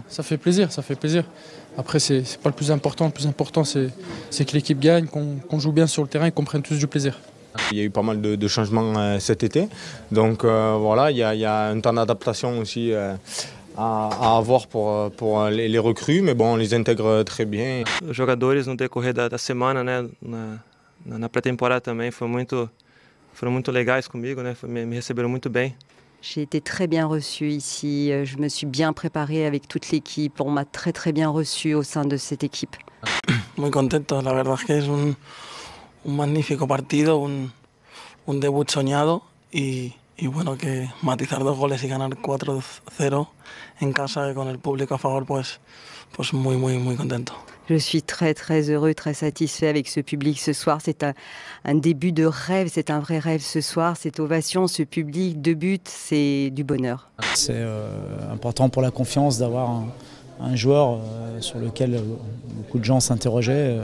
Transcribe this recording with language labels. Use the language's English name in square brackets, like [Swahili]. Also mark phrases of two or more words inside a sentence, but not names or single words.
[French] Ça fait plaisir, ça fait plaisir. Après, c'est pas le plus important. Le plus important, c'est que l'équipe gagne, qu'on joue bien sur le terrain et qu'on prenne tous du plaisir. Il y a eu pas mal de changements cet été, donc voilà, il y a un temps d'adaptation aussi à avoir pour les recrues, mais bon, on les intègre très bien. [Portuguese] Os jogadores no decorrer da semana, né, na pré-temporada também foram muito legais comigo, né, me receberam muito bem. [French] J'ai été très bien reçue ici, je me suis bien préparée avec toute l'équipe, on m'a très bien reçue au sein de cette équipe. [Spanish] Muy contento, la verdad es que es un magnífico partido, un debut soñado y bueno, que matizar 2 goles y ganar 4-0 en casa con el público a favor, pues muy contento. [French] Je suis très heureux, très satisfait avec ce public ce soir. C'est un début de rêve, c'est un vrai rêve ce soir. Cette ovation, ce public, 2 buts, c'est du bonheur. C'est important pour la confiance d'avoir un joueur sur lequel beaucoup de gens s'interrogeaient.